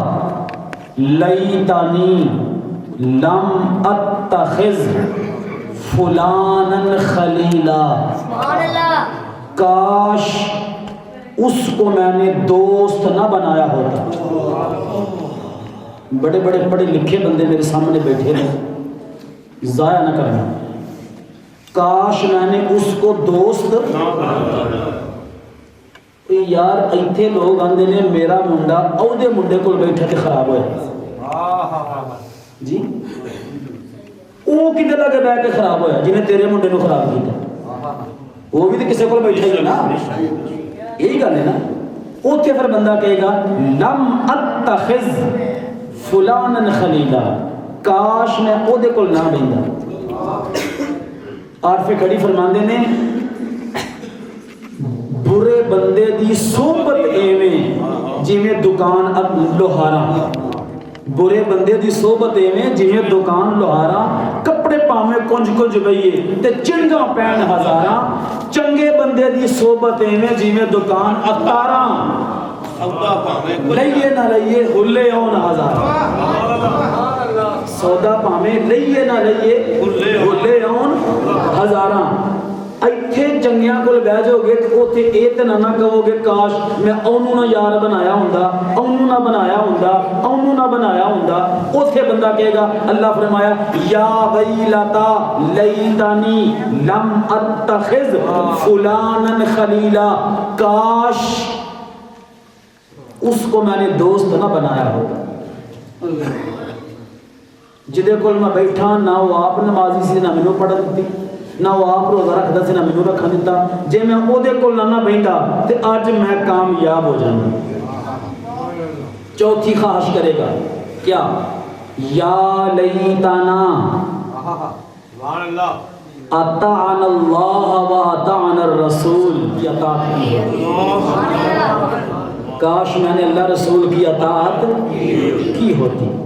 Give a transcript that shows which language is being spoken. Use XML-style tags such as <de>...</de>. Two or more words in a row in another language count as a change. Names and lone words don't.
<ar>لیتنی لم اتخذ فلانا خلیلا</ar> <ur>کاش اس کو میں نے دوست نہ بنایا ہوتا بڑے بڑے پڑھے لکھے بندے میرے سامنے بیٹھے ہیں ضائع نہ کرنا کاش میں نے اس کو دوست</ur> <pa>یار ایتھے لوگ آندے نے میرا منڈا او دے منڈے کول بیٹھا تے خراب ہویا جی او کدے لگے بیٹھ کے خراب ہویا جنہیں تیرے منڈے نو خراب کیتا وہ بھی تے کسے کول بیٹھا ہی نا یہی گل ہے نا اوتھے پھر بندہ کہے گا</pa> <ar>لم اتخذ فلانا خلیلا</ar> <pa>کاش میں او دے کول نہ بیندا عارف کھڑی فرماندے نے برے بندے دی صحبت ایویں جویں دکان لوہارا برے بندے دی صحبت ایویں جویں دکان لوہارا کپڑے پاویں کنج کنج بئیے تے چنگا پین ہزاراں چنگے بندے دی صحبت ایویں جویں دکان اتاراں لئیے نہ لئیے ہلے اون ہزار سودا پاویں لئیے نہ لئیے ہلے اون ہزاراں ایتھے چنگیاں کول بیٹھ جاؤ گے تے اوتھے اے تے نہ کہو گے کاش میں اونوں نہ یار بنایا ہوندا اونوں نہ بنایا ہوندا اونوں نہ بنایا ہوندا اوتھے بندہ کہے گا اللہ فرمایا</pa> <ar>یا ویلتا لیتنی لم اتخذ فلانا خلیلا</ar> <pa>کاش</pa> <ur>اس کو میں نے دوست نہ بنایا ہوتا</ur> <pa>جدے کول میں بیٹھا نہ وہ آپ نمازی سی نہ مینوں پڑھ دتی نہ وہ آپ روزہ رکھدا سی نہ مینوں رکھن دتا جے میں او دے کول نہ بیندا تے اج میں کامیاب ہو جانا چوتھی خواہش کرے گا کیا؟</pa> <ar>یا لیتنا سبحان اللہ اطعنا اللہ و اطعنا الرسول</ar> <ur>کی اطاعت کی ہوتی، کاش میں نے اللہ رسول کی اطاعت کی ہوتی۔</ur>